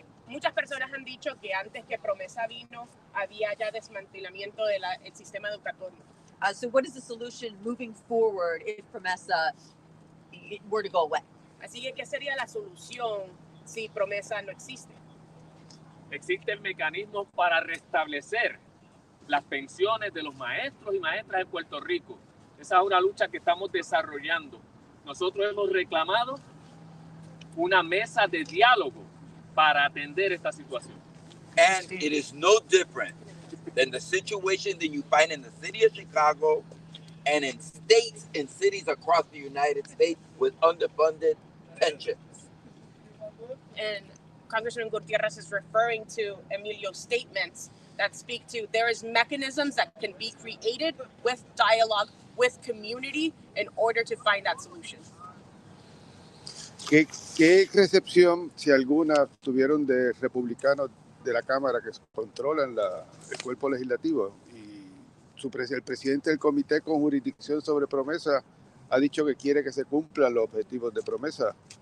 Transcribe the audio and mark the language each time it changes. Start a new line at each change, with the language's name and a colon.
Spanish: Muchas personas han dicho que antes que Promesa vino, había ya desmantelamiento del sistema educativo.
English: So what is the solution moving forward if PROMESA were to go away?
Spanish: Así que, ¿qué sería la solución si Promesa no existe? Existen mecanismos para restablecer las pensiones de los maestros y maestras de Puerto Rico. Esa es una lucha que estamos desarrollando. Nosotros hemos reclamado una mesa de diálogo para atender esta situación.
English: And it is no different than the situation that you find in the city of Chicago and in states and cities across the United States with underfunded pensions. And Congressman Gutierrez is referring to Emilio's statements that speak to there is mechanisms that can be created with dialogue, with community in order to find that solution.
Spanish: ¿Qué recepción, si alguna, tuvieron de republicanos de la Cámara que controlan el cuerpo legislativo? Y el presidente del Comité con Jurisdicción sobre Promesa ha dicho que quiere que se cumplan los objetivos de Promesa.